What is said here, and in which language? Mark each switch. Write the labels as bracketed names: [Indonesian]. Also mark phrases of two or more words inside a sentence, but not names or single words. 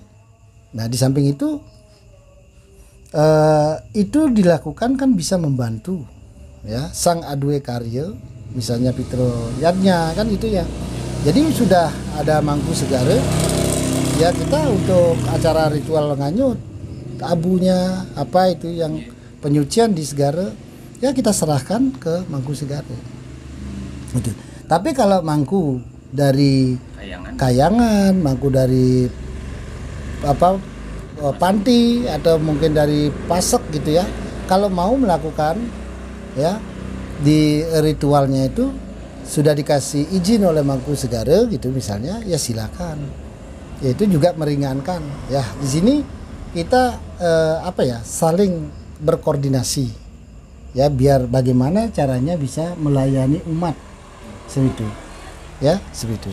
[Indonesian] Nah, di samping itu dilakukan kan bisa membantu ya Sang Adwe Karya, misalnya Pitro Yadnya kan itu ya. Jadi sudah ada Mangku Segara ya, kita untuk acara ritual nganyut abunya apa itu yang penyucian di Segara ya kita serahkan ke Mangku Segara gitu. Tapi kalau mangku dari Kayangan, mangku dari Panti atau mungkin dari Pasek gitu ya, kalau mau melakukan ya di ritualnya itu sudah dikasih izin oleh Mangku Segara gitu misalnya, ya silakan. Ya itu juga meringankan ya. Di sini kita saling berkoordinasi ya, biar bagaimana caranya bisa melayani umat seperti itu ya, seperti itu.